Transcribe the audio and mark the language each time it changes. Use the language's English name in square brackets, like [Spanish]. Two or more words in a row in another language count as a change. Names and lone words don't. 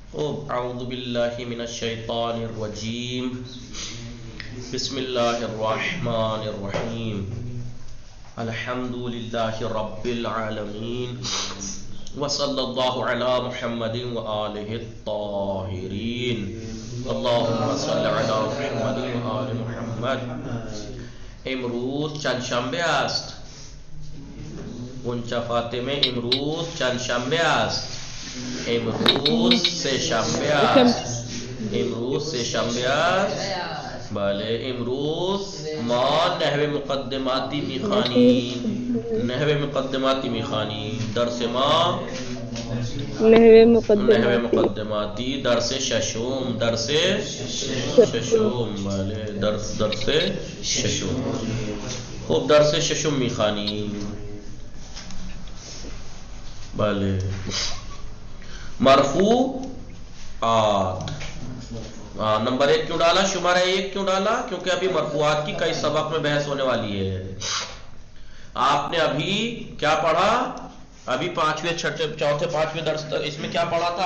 [Arabic] اعوذ باللہ من الشیطان الرجیم بسم اللہ الرحمن الرحیم الحمد للہ رب العالمین وصلی اللہ علی محمد وآلہ الطاہرین اللہم صلی علی محمد وآل محمد. [Persian] امروز چند شنبه است. اونچا فاطمه امروز چند شنبه است. امروز سه شنبه است. امروز سه شنبه است. بله امروز ما نحو مقدماتی میخوانیم. نحو مقدماتی میخوانیم. درس ما نحو مقدماتی درس ششم. درس ششم. بله درس ششم. خب درس ششم میخوانیم. بله مرفوعات. [Urdu] نمبر 1 کیوں ڈالا؟ شمارہ 1 کیوں ڈالا؟ کیونکہ ابھی مرفوعات کی کئی سبق میں بحث ہونے والی ہے. آپ نے ابھی کیا پڑھا؟ ابھی چوتھے پانچویں درس اس میں کیا پڑھا تھا؟